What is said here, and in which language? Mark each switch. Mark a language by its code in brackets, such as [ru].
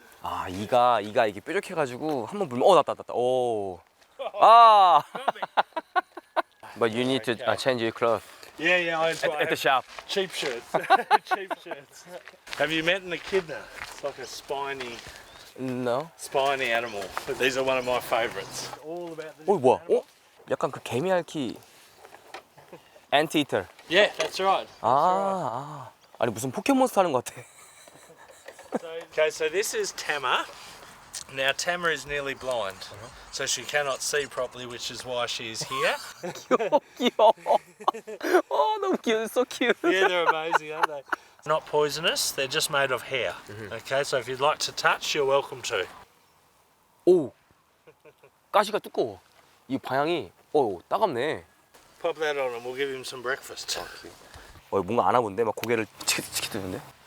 [ko] 아 이가 이게 뾰족해가지고 한번 불면 났다. 오. 아. [en] But you need to change your clothes Yeah, I at the shop. cheap shirts. Cheap shirts. Have you met an echidna? It's like a No. spiny animal. But these are one of my favourites. All about the [ko] 어 뭐야? 어? 약간 그 개미 핥기. Anteater. [en] Yeah, that's right. [ko] 아니 무슨 포켓몬스터 하는 것 같아. [en] Okay, so this is Tama. Now Tama is nearly blind, so she cannot see properly, which is why she is here. [ko] 귀여워. 너무 귀여워. [en] So cute. Yeah, they're amazing, aren't they? Not poisonous, they're just made of hair. Okay, so if you'd like to touch, you're welcome to. [ko] 오. 가시가 두꺼워. 이 방향이 따갑네. [en] Pop that on and we'll give him some breakfast. [ko] 뭔가 아나 본데 막 고개를 치키치키드는데.